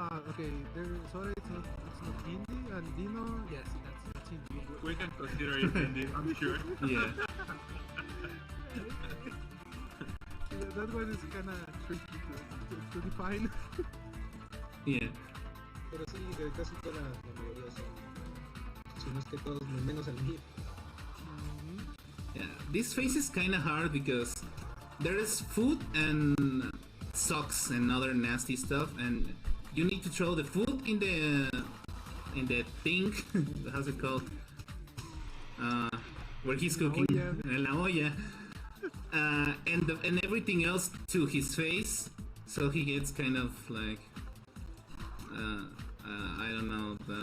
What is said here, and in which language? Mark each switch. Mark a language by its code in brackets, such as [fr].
[en] Okay. Sorry, it's not indie, and Dino, yes, that's indie. We can consider it indie, I'm sure. Yeah. That one is kind of tricky to define. Yeah. [es] Pero sí, de casi toda la mayoría son, si no es que todos, menos el MIP. [en] this phase is kind of hard because there is food and socks and other nasty stuff, and you need to throw the food in the thing. How's it called? Where he's cooking, la olla, and everything else to his face, so he gets kind of like I don't know.